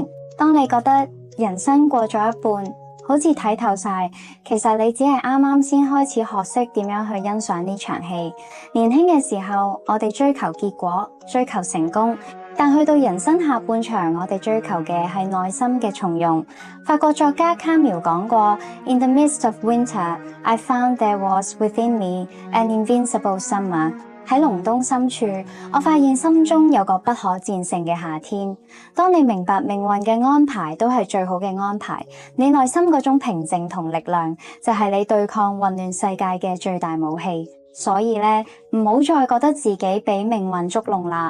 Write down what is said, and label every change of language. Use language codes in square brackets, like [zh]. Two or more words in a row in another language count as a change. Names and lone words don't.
[yue] 當你覺得人生過咗一半，好似睇透晒，其實你只係啱啱先開始學識點樣去欣賞呢場戲。年輕嘅時候，我哋追求結果，追求成功。但去到人生下半場，我哋追求嘅係內心嘅從容。法國作家卡繆講過 [en] ：In the midst of winter, I found there was within me an invincible summer。 [yue] 喺隆冬深處，我發現心中有個不可戰勝嘅夏天。當你明白命運嘅安排都係最好嘅安排，你內心嗰種平靜同力量，就係你對抗混亂世界嘅最大武器。所以咧，唔好再覺得自己俾命運捉弄啦。